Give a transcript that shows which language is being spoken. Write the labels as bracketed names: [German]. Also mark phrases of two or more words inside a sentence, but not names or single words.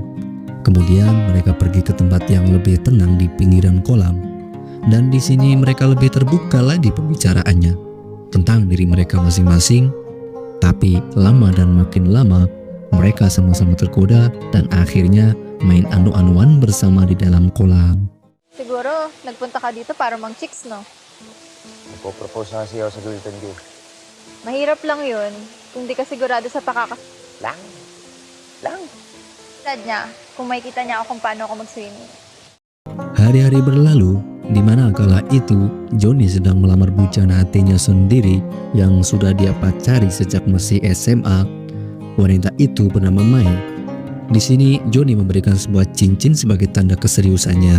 [Indonesian] Kemudian mereka pergi ke tempat yang lebih tenang di pinggiran kolam, dan di sini mereka lebih terbuka lagi pembicaraannya tentang diri mereka masing-masing. Tapi lama dan makin lama mereka sama-sama tergoda dan akhirnya main anu-anuan bersama di dalam kolam. [Filipino] Siguro, nagpunta ka dito para mang-chicks, no? Nagpo-propose na kasi ako sa gulitan ko. Mahirap lang yun kung di ka sigurado sa Lang. lang. Dad niya, kung makikita niya ako kung paano ako mag-swimming. [Indonesian] Hari-hari berlalu, di mana kala itu Johnny sedang melamar bujang hatinya sendiri yang sudah dia pacari sejak masih SMA. Wanita itu bernama Mai. Di sini Johnny memberikan sebuah cincin sebagai tanda keseriusannya.